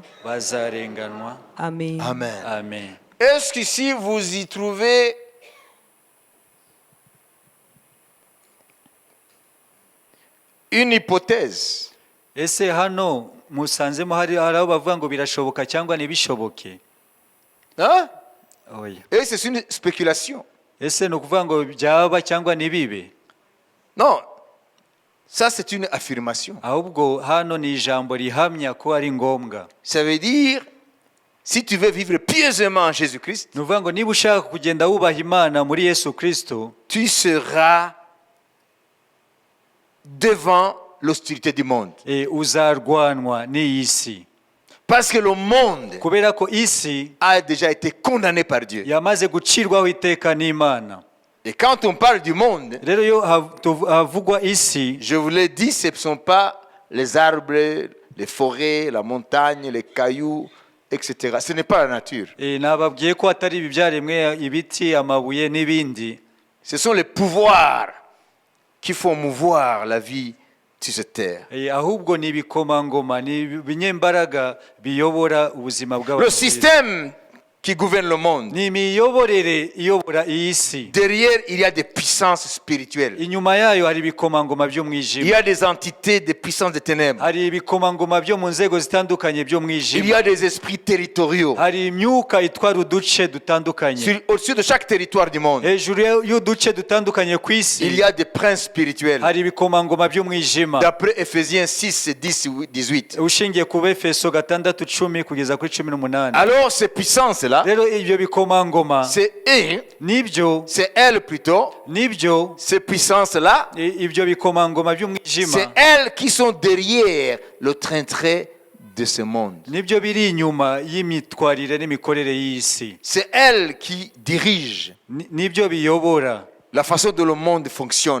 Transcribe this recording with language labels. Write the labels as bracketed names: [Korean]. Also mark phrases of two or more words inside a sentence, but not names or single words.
[French] Amen. Amen. Amen. Est-ce qu'ici vous y trouvez une hypothèse? [Kinyarwanda] Ese hano musanzemo hari aho bavuga ngo birashoboka cyangwa ntibishoboke? [French] Hein? [Kinyarwanda] Oya. [French] Et c'est une spéculation. [Kinyarwanda] Ese no kuvuga ngo byaba cyangwa ntibibe? [French] Non. Ça c'est une affirmation. [Kinyarwanda] Ahubwo hano ni ijambo rihamya ko ari ngombwa. [French] Ça veut dire si tu veux vivre pieusement en Jésus-Christ, [Kinyarwanda] no kuvuga ngo niba ushaka kugenda wubaha Imana muri Yesu Kristo, [French] tu seras devant l'hostilité du monde. [Kinyarwanda] Uzarwanwa n'iyi si. [French] Parce que le monde [Kinyarwanda] kubera ko isi [French] a déjà été condamné par Dieu. [Kinyarwanda] Yamaze gucirwaho iteka n'Imana. [French] Et quand on parle du monde, [Kinyarwanda] rero yo havugwa isi, [French] je vous l'ai dit, ce ne sont pas les arbres, les forêts, la montagne, les cailloux, etc. Ce n'est pas la nature. [Kinyarwanda] Nababwiye ko atari ibibyaremwe ibiti amabuye n'ibindi. [French] Ce sont les pouvoirs qui font mouvoir la vie sur cette terre. [Kinyarwanda] Ahubwo ni ibikomangoma ni binyembaraga biyobora ubuzima bw'abantu. [French] Le système qui gouverne le monde. [Kinyarwanda] Ni miyoborere iyobora iyi si. [French] Derrière, il y a des puissances spirituelles. [Kinyarwanda] Inyuma yayo hari ibikomangoma byo mwijima. [French] Il y a des entités des puissances des ténèbres. [Kinyarwanda] Hari ibikomangoma byo mu nzego zitandukanye byo mwijima. [French] Il y a des esprits territoriaux. [Kinyarwanda] Hari imyuka itwara uduce dutandukanye. [French] Au-dessus de chaque territoire du monde, [Kinyarwanda] hejuru y'uduce dutandukanye ku isi, [French] il y a des princes spirituels. [Kinyarwanda] Hari ibikomangoma byo mwijima. [French] D'après Ephésiens 6, 10, 18. [Kinyarwanda] Ushingiye ku Efeso 6:10 kugeza kuri 18. [French] Alors ces puissances là, c'est eux, c'est elles plutôt, ces puissances là, c'est elles qui sont derrière le train-train de ce monde. C'est elles qui dirigent la façon dont le monde fonctionne.